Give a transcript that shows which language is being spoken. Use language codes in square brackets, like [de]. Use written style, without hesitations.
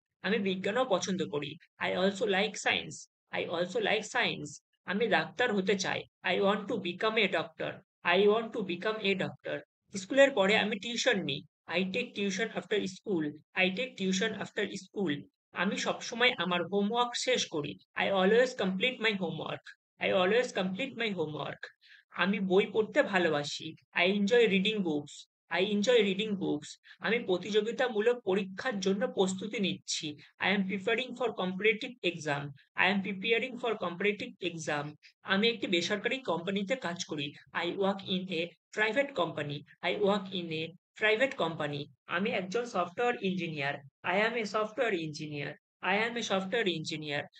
[bn] আমি বিজ্ঞানও পছন্দ করি। [en] I also like science. I also like science. [bn] আমি ডাক্তার হতে চাই। [en] I want to become a doctor. I want to become a doctor. [bn] স্কুলের পরে আমি টিউশন নিই। [en] I take tuition after school. I take tuition after school. [bn] আমি সবসময় আমার হোমওয়ার্ক শেষ করি। [en] I always complete my homework. I always complete my homework. [bn] আমি বই পড়তে ভালোবাসি। [en] I enjoy reading books. I enjoy reading books. [bn] আমি প্রতিযোগিতামূলক পরীক্ষার জন্য প্রস্তুতি নিচ্ছি। [en] I am preparing for competitive exam. I am preparing for competitive exam. [bn] আমি একটি বেসরকারি কোম্পানিতে কাজ করি। [en] I work in a private company. I work in a private company. [bn] আমি একজন software engineer. [en] I am a software engineer. I am a software engineer.